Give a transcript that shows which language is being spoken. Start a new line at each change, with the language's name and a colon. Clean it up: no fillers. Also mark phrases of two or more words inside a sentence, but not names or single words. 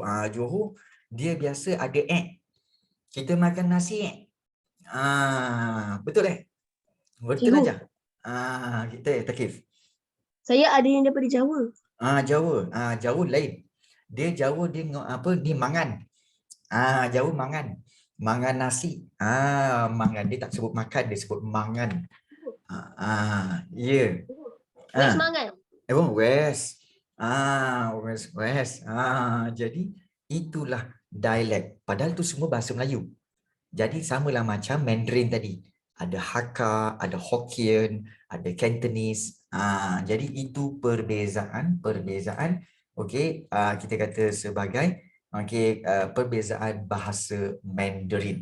Malay: Johor dia biasa ada kita makan nasi betul betul Cikgu, aja. Kita takif. saya ada yang daripada Jawa. Jawa. Jawa lain. Dia Jawa dia dia mangan. Jawa mangan. Mangan nasi. Mangan, dia tak sebut makan, dia sebut mangan. Ya. West mangan. West. West. Jadi itulah dialek. Padahal tu semua bahasa Melayu. Jadi samalah macam Mandarin tadi. Ada Hakka, ada Hokkien, ada Cantonese. Jadi itu perbezaan okey, kita kata sebagai okey, perbezaan bahasa Mandarin.